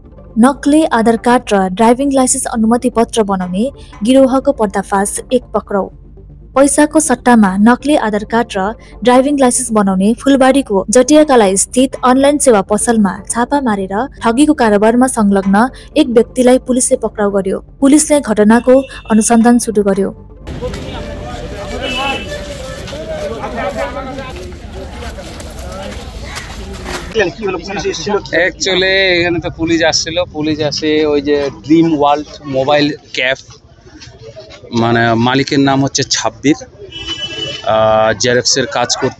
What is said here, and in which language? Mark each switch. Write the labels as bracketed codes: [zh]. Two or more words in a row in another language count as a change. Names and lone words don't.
[ne] नक्कली आधार कार्ड र ड्राइभिङ लाइसेन्स अनुमति पत्र बनाउने गिरोहको पर्दाफास एक पक्राउ। पैसाको सट्टामा नक्कली आधार कार्ड र ड्राइभिङ लाइसेन्स बनाउने फुलबारीको जटियाकाला स्थित अनलाइन सेवा पसलमा छापा मारेर ठगीको कारोबारमा संलग्न एक व्यक्तिलाई पुलिसले पक्राउ गर्यो। पुलिसले घटनाको अनुसन्धान सुरु गर्यो। [bn] एक्चुअली এখানে তো পুলিশ আসছিল, পুলিশ আসে ওই যে ড্রিম ওয়ার্ল্ড মোবাইল ক্যাফ মানে মালিকের নাম হচ্ছে ছাব্বির, জেরক্সের কাজ করতো।